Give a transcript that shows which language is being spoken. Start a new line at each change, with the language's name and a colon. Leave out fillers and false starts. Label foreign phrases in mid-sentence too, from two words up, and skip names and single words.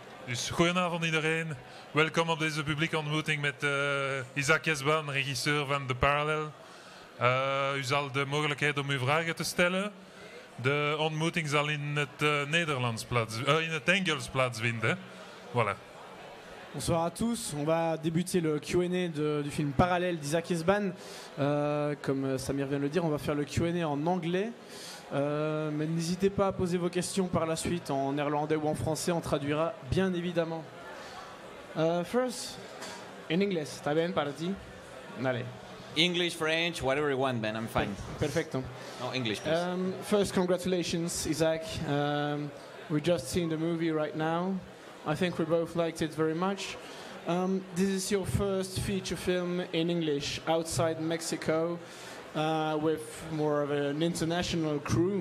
Dutch: Dus goedenavond iedereen. Welkom op deze publieke ontmoeting met Isaac EZBAN, regisseur van The Parallel. U zal de mogelijkheid om uw vragen te stellen. De ontmoeting zal in het Nederlands in het Engels plaatsvinden. Voilà.
French: Bonsoir à tous, on va débuter le Q&A du film Parallèle d'Isaac EZBAN. Comme Samir vient de le dire, on va faire le Q&A en anglais. Mais n'hésitez pas à poser vos questions par la suite en néerlandais ou en français, on traduira bien évidemment.
English: First, in English,
Spanish: ¿está bien para ti? Dale.
English: English, French, whatever you want, man, I'm fine.
Spanish: Perfecto.
English: No, English, please. First, congratulations, Isaac. We're just seeing the movie right now. I think we both liked it very much. This is your first feature film in English outside Mexico with more of an international crew.